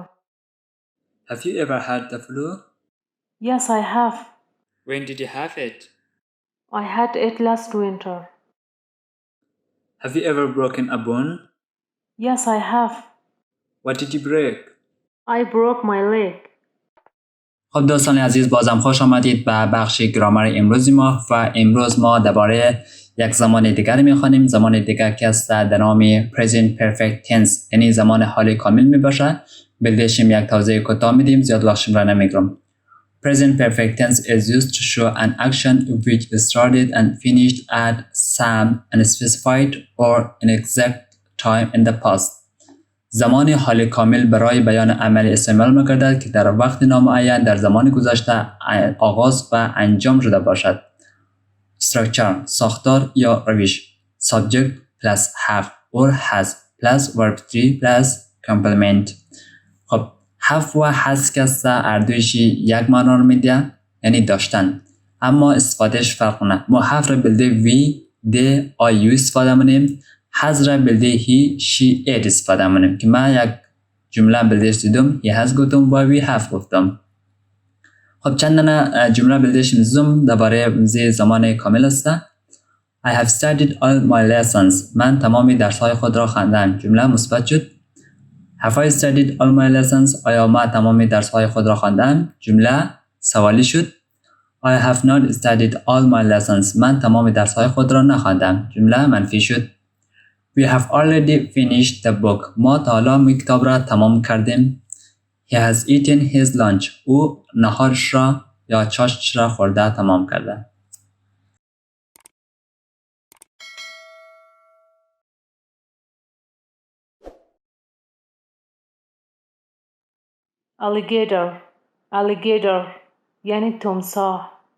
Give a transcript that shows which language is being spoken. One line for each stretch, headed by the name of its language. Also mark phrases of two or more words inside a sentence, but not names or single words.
English: Have you ever had the flu? Yes, I have. When did you have it? I had it last winter. Have you ever broken a bone? Yes, I have. What did you break? I broke my leg.
Persian: خب دوستان عزیز، بازم خوش آمدید به بخش گرامر امروزی ما و امروز ما درباره یک زمان دیگر میخوانیم. زمان دیگر که است در نام
English: present perfect tense،
Persian: یعنی زمان حال کامل میباشد. بلدشیم یک توضیح کوتاه میدیم، زیاد وقتشون را نمیگیرم.
English: Present perfect tense is used to show an action which started and finished at some unspecified or inexact time in the past.
Persian: زمان حال کامل برای بیان عمل استعمال می‌گردد که در وقت نامعین در زمان گذشته آغاز و انجام شده باشد. Structure، ساختار یا روش.
English: Subject plus have or has plus verb 3 plus complement.
Persian: خب have و has که است اردویشی یک معنا رو میده، یعنی داشتن، اما استفادهش فرق کنه. ما have را بلده
English: we, they, you
Persian: استفاده منیم. has را بلده
English: he, she, it
Persian: استفاده منیم که من یک جمله بلدهش دیدم،
English: he has
Persian: گفتم و
English: we have گفتم.
Persian: خب چند جمله بلدهش میزم درباره زمان کامل است.
English: I have studied all my lessons.
Persian: من تمامی درس‌های خود را خواندم. جمله مثبت شد.
English: Have I studied all my lessons?
Persian: آیا من تمامی درس‌های خود را خواندم؟ جمله سوالی شد.
English: I have not studied all my lessons.
Persian: من تمامی درس‌های خود را نخواندم. جمله منفی شد.
English: We have already finished the book.
Persian: ما تا حالا کتاب را تمام کردیم.
English: He has eaten his lunch.
Persian: او نهارش را یا چاشتش را خورده تمام کرده. Alligator یعنی تمساح.